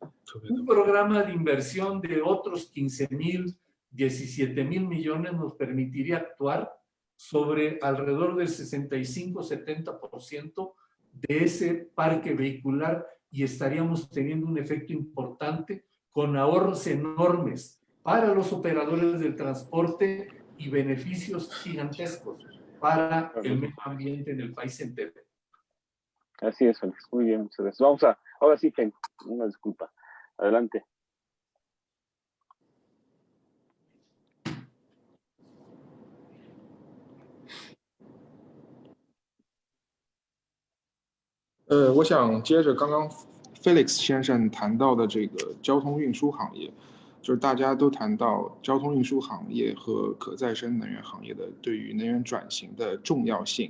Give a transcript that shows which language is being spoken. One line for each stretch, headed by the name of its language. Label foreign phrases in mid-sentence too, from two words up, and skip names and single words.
Spanish: Un programa de inversión de otros 15,000, 17,000 millones nos permitiría actuar sobre alrededor del 65-70% de ese parque vehicular y estaríamos teniendo un efecto importante con ahorros enormes para los operadores del transporte y beneficios gigantescos para el medio ambiente en el país entero. Así es, Félix. Muy bien, muchas gracias. Ahora sí, Fen, una disculpa. Adelante.
Chinese: 我想接着刚刚 Felix 先生谈到的这个交通运输行业，就是大家都谈到交通运输行业和可再生能源行业的对于能源转型的重要性。